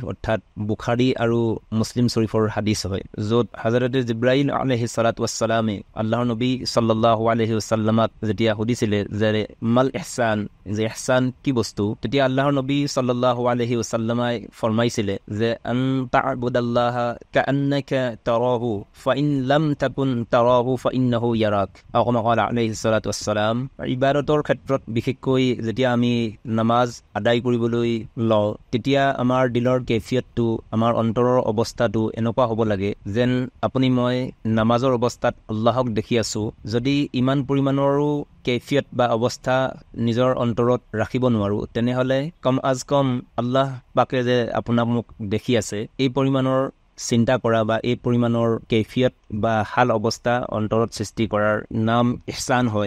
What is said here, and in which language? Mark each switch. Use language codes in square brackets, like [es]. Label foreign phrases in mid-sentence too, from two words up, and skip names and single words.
[as] অৰ্থাৎ বুখাৰী আৰু মুছলিম শৰীফৰ হাদিছ হয়, য'ত হযৰতে জিব্ৰাইল [ar] عليه الصلاة والسلام [as] আল্লাহৰ নবী [ar] صلى الله عليه وسلم [as] যেতিয়া সুধিছিলে যে [ar] ما الإحسان, [as] যে ইহসান কি বস্তু, তেতিয়া আল্লাহৰ নবী [ar] صلى الله عليه وسلم [as] ফৰমাইছিলে যে [ar] أن تعبد الله كأنك تراه فإن لم تكن تراه فإنه يراك أو عليه الصلاة والسلام. [as] ইবাদতৰ ক্ষেত্ৰত বিশেষকৈ যেতিয়া আমি নামাজ আদায় কৰিবলৈ লওঁ তেতিয়া আমাৰ দিলৰ কেফিয়তটো, আমাৰ অন্তৰৰ অৱস্থাটো এনেকুৱা হ'ব লাগে যেন মই নামাজৰ অৱস্থাত আল্লাহক দেখি আছোঁ। যদি ইমান পৰিমাণৰো কেফিয়ত বা অৱস্থা নিজৰ অন্তৰত ৰাখিব নোৱাৰোঁ তেনেহ'লে কম আল্লাহ পাকে যে মোক দেখি আছে, এই পৰিমাণৰ চিন্তা কৰা বা এই পৰিমাণৰ কেফিয়ত বা হাল অৱস্থা অন্তৰত সৃষ্টি কৰাৰ নাম ইহসান হয়।